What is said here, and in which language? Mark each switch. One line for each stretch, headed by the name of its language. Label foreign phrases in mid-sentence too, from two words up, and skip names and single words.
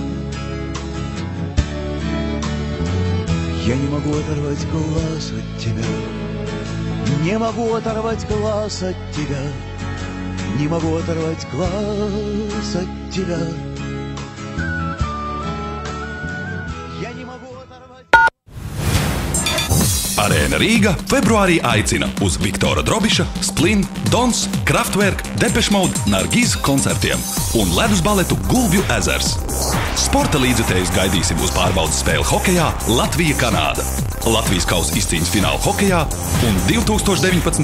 Russian: Я не могу оторвать глаз от тебя, не могу оторвать глаз от тебя, не могу оторвать глаз от тебя. Я не могу оторвать.
Latvian: Arēna Rīga februārī aicina uz Viktora Drobiša, Splin, Dons, Kraftwerk, Depeche Mode, Nargiz koncertiem un ledus baletu Gulbju ezers. Sporta līdzekļus gaidīsim uz pārbaudas spēli hokejā Latvija-Kanāda, Latvijas kausa izcīņas fināla hokejā un 2019.